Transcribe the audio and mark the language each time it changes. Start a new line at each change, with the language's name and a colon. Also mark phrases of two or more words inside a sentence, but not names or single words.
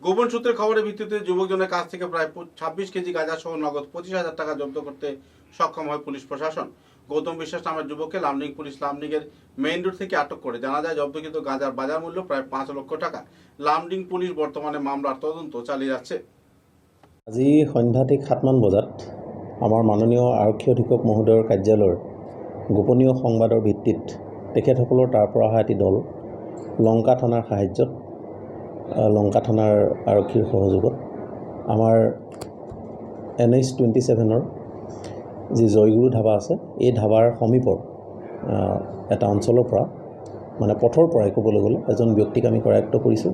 Bangla: গোপন সূত্রের খবরের ভিত্তিতে যুবকজনের কাছ থেকে প্রায় 26 কেজি গাঁজা সহ নগদ 25,000 টাকা জব্দ করতে সক্ষম হয় পুলিশ প্রশাসন। গৌতম বিশ্বাস নামের যুবককে লামডিং পুলিশ লামডিংয়ের
English: main road
Bangla: থেকে আটক করে। জানা যায় জব্দকৃত গাঁজার বাজার মূল্য প্রায় 5 লক্ষ টাকা। লামডিং পুলিশ বর্তমানে মামলার তদন্ত চালিয়ে যাচ্ছে।
Assamese: আজি সন্ধ্যা ঠিক 7মান বজাত আমাৰ মাননীয় আৰক্ষী অধীক্ষক মহোদয়ৰ কাৰ্যালয়ৰ গোপনীয় সংবাদৰ ভিত্তিত তেখেতসকলৰ তাৰ পৰা অহা এটি দল লংকা থানাৰ সাহায্যত লংকা থানাৰ আৰক্ষীৰ সহযোগত আমাৰ NH-27ৰ যি জয়গুৰু ধাবা আছে এই ধাবাৰ সমীপৰ এটা অঞ্চলৰ পৰা মানে পথৰ পৰাই ক'বলৈ গ'লে এজন ব্যক্তিক আমি কৰায়ত্ব কৰিছোঁ।